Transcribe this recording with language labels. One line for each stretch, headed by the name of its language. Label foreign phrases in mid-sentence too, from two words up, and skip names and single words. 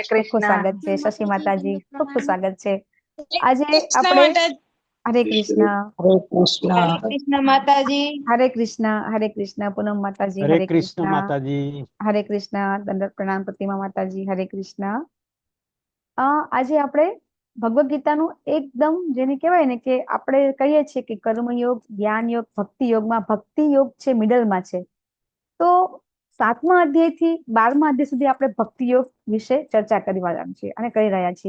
Hindi: खूब खूब कृष्ण। स्वागत है। शशि माता जी खूब खूब स्वागत है। आज कृष्ण આપણે माता जी। हरे कृष्ण हरे कृष्ण हरे कृष्ण माता जी। हरे कृष्ण पूनम माता जी हरे हरे कृष्ण कृष्ण माता जी। हरे कृष्ण दंडवत प्रणाम प्रतिमा माता जी हरे कृष्ण।
Gujarati: આજે આપણે ભગવદ ગીતાનું એકદમ જેને કહેવાય ને કે આપણે કહીએ છીએ કે કર્મયોગ જ્ઞાન યોગ ભક્તિ યોગમાં ભક્તિ યોગ છે મિડલમાં છે. તો 7મા અધ્યાયથી 12મા અધ્યાય સુધી આપણે ભક્તિ યોગ વિશે ચર્ચા કરી રહ્યા છીએ અને કરી રહ્યા છીએ.